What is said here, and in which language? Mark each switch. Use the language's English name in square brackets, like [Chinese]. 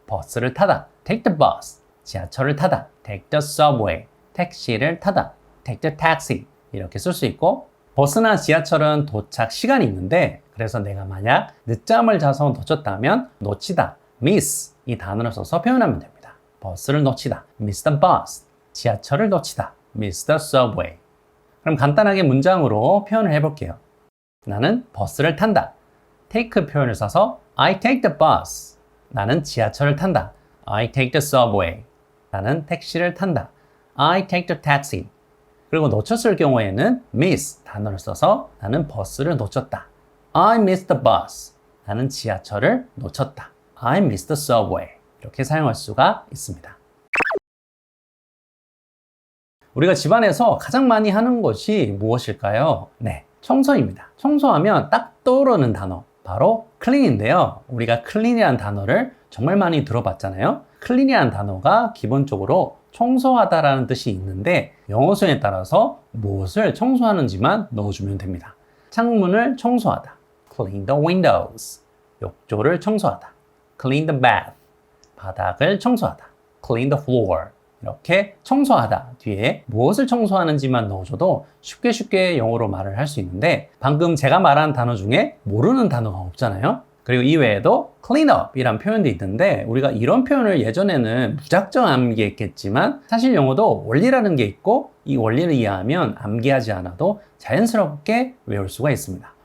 [Korean] 버스를 타다, [English] take the bus, [Korean] 지하철을 타다, [English] take the subway, [Korean] 택시를 타다, [English] take the taxi [Korean] 이렇게 쓸 수 있고 버스나 지하철은 도착 시간이 있는데 그래서 내가 만약 늦잠을 자서 놓쳤다면 놓치다, miss 이 단어를 써서 표현하면 됩니다. 버스를 놓치다, [English] miss the bus, [Korean] 지하철을 놓치다, [English] miss the subway. [Korean] 그럼 간단하게 문장으로 표현을 해볼게요. 나는 버스를 탄다. [English] take [Korean] 표현을 써서 [English] I take the bus. [Korean] 나는 지하철을 탄다. [English] I take the subway. [Korean] 나는 택시를 탄다. [English] I take the taxi. [Korean] 그리고 놓쳤을 경우에는 miss 단어를 써서 나는 버스를 놓쳤다. [English] I missed the bus. [Korean] 나는 지하철을 놓쳤다. [English] I missed the subway. [Korean] 이렇게 사용할 수가 있습니다. 우리가 집안에서 가장 많이 하는 것이 무엇일까요? 네, 청소입니다. 청소하면 딱 떠오르는 단어, 바로 clean인데요. 우리가 clean이라는 단어를 정말 많이 들어봤잖아요. clean이라는 단어가 기본적으로 청소하다라는 뜻이 있는데 영어 수에 따라서 무엇을 청소하는지만 넣어주면 됩니다. 창문을 청소하다, [English] clean the windows. [Korean] 욕조를 청소하다, [English] clean the bath. [Korean] 바닥을 청소하다, [English] clean the floor. [Korean] 이렇게 청소하다 뒤에 무엇을 청소하는지만 넣어줘도 쉽게 영어로 말을 할 수 있는데 방금 제가 말한 단어 중에 모르는 단어가 없잖아요. 그리고 이외에도 clean up 이란 표현도 있는데 우리가 이런 표현을 예전에는 무작정 암기했겠지만 사실 영어도 원리라는 게 있고 이 원리를 이해하면 암기하지 않아도 자연스럽게 외울 수가 있습니다.